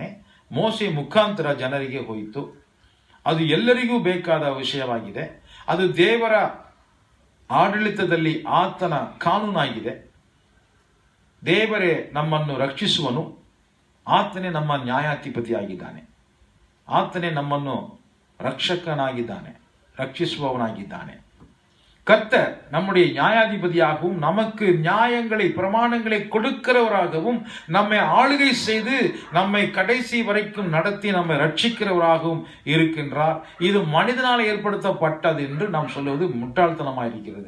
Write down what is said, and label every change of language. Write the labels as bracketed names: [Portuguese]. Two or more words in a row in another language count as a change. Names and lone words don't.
[Kannada] ಮೋಸೆ ಮುಖಾಂತರ ಜನರಿಗೆ ಹೋಯಿತು. ಅದು ಎಲ್ಲರಿಗೂ ಬೇಕಾದ ವಿಷಯವಾಗಿದೆ. ಅದು ದೇವರ ಆಡಳಿತದಲ್ಲಿ ಆತನ ಕಾನೂನಾಗಿದೆ. ದೇವರೇ ನಮ್ಮನ್ನು ರಕ್ಷಿಸುವನು. ಆತನೇ ನಮ್ಮ ನ್ಯಾಯಾಧಿಪತಿಯಾಗಿದ್ದಾನೆ. ಆತನೇ ನಮ್ಮನ್ನು ರಕ್ಷಕನಾಗಿದ್ದಾನೆ, ರಕ್ಷಿಸುವನಾಗಿದ್ದಾನೆ. [Tamil] கர்த்தர் நம்முடைய நியாயாதிபதியாகவும் நமக்கு நியாயங்களை பிரமாணங்களை கொடுக்கிறவராகவும் நம்மை ஆளுகை செய்து நம்மை கடைசி வரைக்கும் நடத்தி நம்மை ரட்சிக்கிறவராகவும் இருக்கின்றார். இது மனிதனால் ஏற்படுத்தப்பட்டது என்று நாம் சொல்லுவது முட்டாள்தனமாக இருக்கிறது.